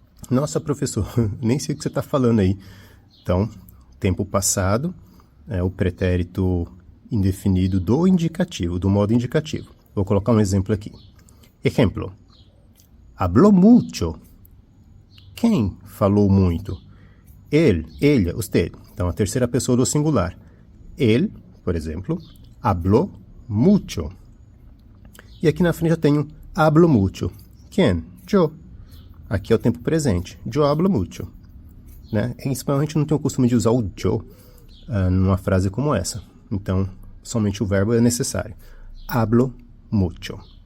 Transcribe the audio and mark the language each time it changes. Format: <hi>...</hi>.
<pt>Nossa, professor, nem sei o que você está falando aí. Então, tempo passado é o pretérito indefinido do indicativo, do modo indicativo. Vou colocar um exemplo aqui. Exemplo.</pt> <es>Habló mucho.</es> <pt>Quem falou muito? Ele,</pt> <es>ella, usted.</es> <pt>Então, a terceira pessoa do singular. Ele, por exemplo,</pt> <es>habló mucho.</es> <pt>E aqui na frente eu tenho</pt> <es>hablo mucho.</es> <pt>Quem? Yo. Aqui é o tempo presente.</pt> <es>Yo hablo mucho.</es> <pt>Né? Em espanhol, a gente não tem o costume de usar o yo numa frase como essa. Então, somente o verbo é necessário.</pt> <es>Hablo mucho.</es>